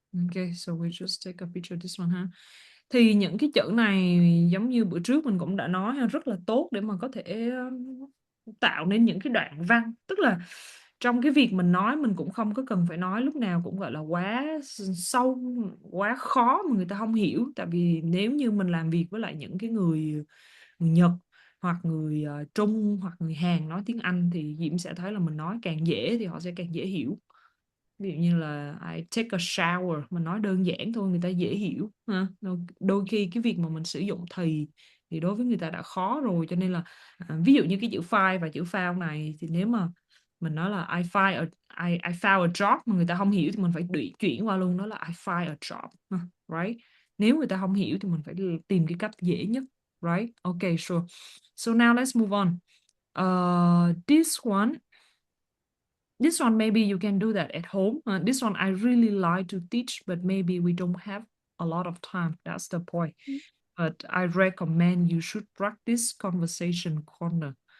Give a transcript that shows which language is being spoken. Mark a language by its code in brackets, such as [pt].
[en] Okay, so we just take a picture of this one ha. [vi] Thì những cái chữ này giống như bữa trước mình cũng đã nói rất là tốt để mà có thể tạo nên những cái đoạn văn. Tức là trong cái việc mình nói mình cũng không có cần phải nói lúc nào cũng gọi là quá sâu, quá khó mà người ta không hiểu. Tại vì nếu như mình làm việc với lại những cái người Nhật hoặc người Trung hoặc người Hàn nói tiếng Anh thì Diễm sẽ thấy là mình nói càng dễ thì họ sẽ càng dễ hiểu. Ví dụ như là [en] I take a shower, [vi] mình nói đơn giản thôi người ta dễ hiểu ha. Đôi khi cái việc mà mình sử dụng thì đối với người ta đã khó rồi, cho nên là ví dụ như cái chữ find và chữ found này thì nếu mà mình nói là [en] I found a job [vi] mà người ta không hiểu thì mình phải chuyển qua luôn đó là [en] I find a job ha, right? [vi] Nếu người ta không hiểu thì mình phải tìm cái cách dễ nhất, [en] right? Okay, sure. So now let's move on. This one, maybe you can do that at home. This one I really like to teach, but maybe we don't have a lot of time. That's the point. But I recommend you should practice conversation corner.